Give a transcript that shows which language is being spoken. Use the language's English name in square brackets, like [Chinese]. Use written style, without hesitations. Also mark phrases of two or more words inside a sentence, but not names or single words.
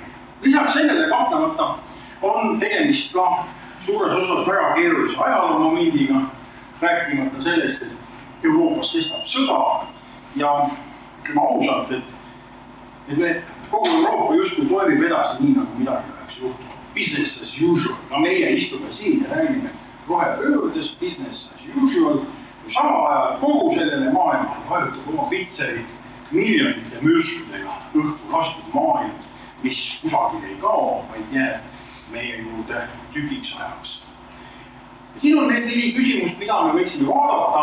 [Estonian] Lisaks sellele kahtlemata on tegemist ka suures osas väga keerulise ajaloomomendiga, rääkimata sellest, et Euroopas kestab sõda ja ütleme ausalt, et kogu Euroopa justkui toimib edasi nii, nagu midagi oleks juhtunud. [English] Business as usual. [Estonian] No meie istume siin ja räägime rohepöördes, [English] business as usual. [Estonian] Samal ajal kogu sellele maailmale vajutab oma pitserid miljonite mürskudega õhku lastud maailm, mis kusagil ei kao, vaid jääb meie juurde tükiks ajaks. Siin on need 4 küsimust, mida me võiksime vaadata.